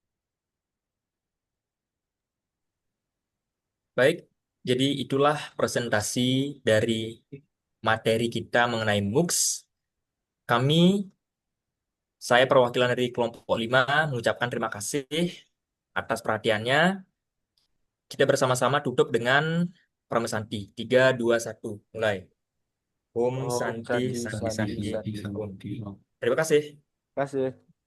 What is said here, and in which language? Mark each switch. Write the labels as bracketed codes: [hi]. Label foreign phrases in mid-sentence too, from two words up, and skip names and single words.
[id] Baik, jadi itulah presentasi dari materi kita mengenai MUX. Saya perwakilan dari kelompok 5 mengucapkan terima kasih atas perhatiannya. Kita bersama-sama tutup dengan Pramesanti. 3, 2, 1. Mulai. Om [sa] Om Santi, Santi, Santi, Santi, Santi. Santi. Om. [id] Terima kasih. Terima kasih.